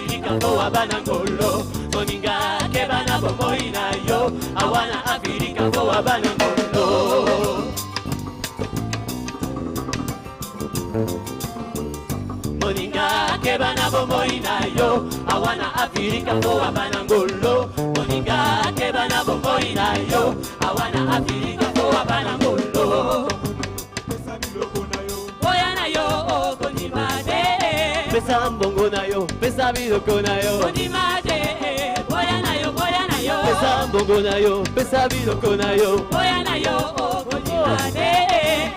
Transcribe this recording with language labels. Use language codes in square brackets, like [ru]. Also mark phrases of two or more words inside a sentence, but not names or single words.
[en] Africa for Abanangolo. [ln] Moninga kebana bomoina yo. [en] I wanna Africa for Abanangolo. [ln] Moninga kebana bomoina yo. [en] I wanna Africa for Abanangolo. [ln] Moninga kebana bomoina yo. [en] I wanna Africa for Abanangolo. [ln] Pesa mbongo na yo, pesa biloko na yo. Onimade, boya na yo, boya na yo. Pesa mbongo na yo, pesa biloko na yo. Boya na yo, onimade.